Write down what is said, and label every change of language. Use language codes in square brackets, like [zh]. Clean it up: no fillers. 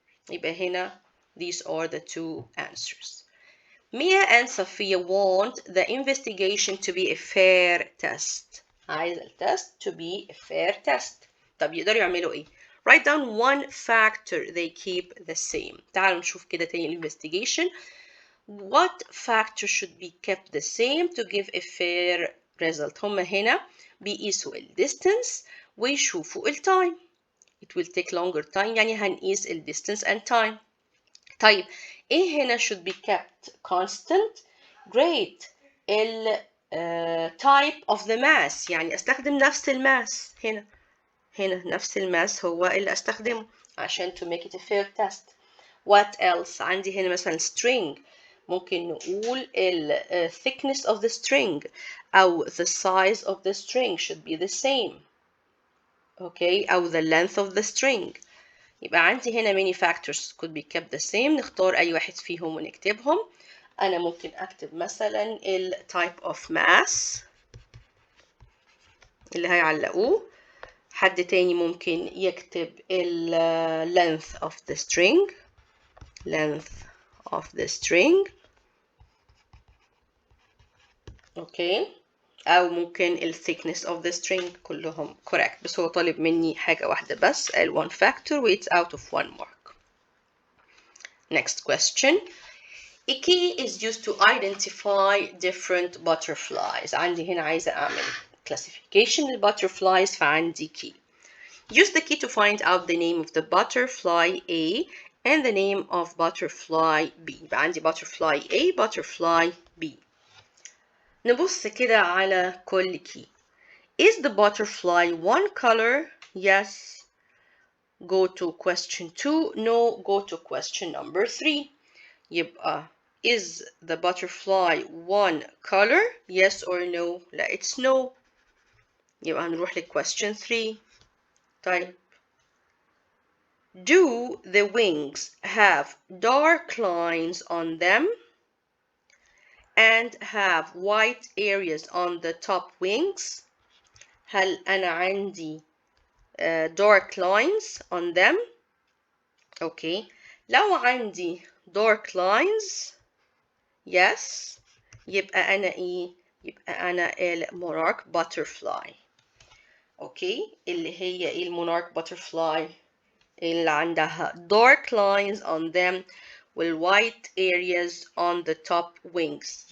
[ar] يبقى هنا [en] these are the two answers. Mia and Sophia want the investigation to be a fair test. [ar] عايزة التست [en] to be a fair test. [ar] طب يقدروا يعملوا إيه؟ [en] Write down one factor they keep the same. [ar] تعالوا نشوف كده تاني investigation. [en] What factor should be kept the same to give a fair result؟ [ar] هم هنا بيقيسوا ال distance ويشوفوا ال time. [en] It will take longer time [ar] يعني هنقيس ال [en] distance and time. [ar] طيب إيه هنا [en] should be kept constant؟ Great. [ar] ال [en] type of the mass [ar] يعني أستخدم نفس الماس هنا. هنا نفس الماس هو اللي أستخدمه عشان [en] to make it a fair test. What else؟ [ar] عندي هنا مثلا [en] string [ar] ممكن نقول ال [en] thickness of the string أو the size of the string should be the same. Okay أو the length of the string. [ar] يبقى عندي هنا [en] many factors could be kept the same. [ar] نختار أي واحد فيهم ونكتبهم. أنا ممكن أكتب مثلا ال [en] type of mass [ar] اللي هيعلقوه. حد تاني ممكن يكتب ال [en] length of the string. length of the string. [ar] اوكي او ممكن ال [en] thickness of the string. [ar] كلهم correct بس هو طالب مني حاجة واحدة بس ال [en] one factor [ar] و [en] it's out of one mark. Next question. A key is used to identify different butterflies. [ar] عندي هنا عايزة أعمل classification للbutterflies فعندي key. [en] Use the key to find out the name of the butterfly A and the name of butterfly B. [ar] يبقى عندي [en] butterfly A, butterfly B. [ar] نبص كده على كل key. [en] Is the butterfly one color? Yes. Go to question 2. No. Go to question number 3. يبقى is the butterfly one color? Yes or no? [ar] لا, [en] it's no. [ar] يبقى هنروح ل question 3. طيب. [en] Do the wings have dark lines on them and have white areas on the top wings? [ar] هل أنا عندي [en] dark lines on them? Okay. [ar] لو عندي [en] dark lines, yes, [ar] يبقى أنا إيه؟ يبقى أنا المونarch butterfly. [en] Okay. [ar] اللي هي إيه المونarch butterfly؟ اللي عندها [en] dark lines on them [ar] وال [en] white areas on the top wings.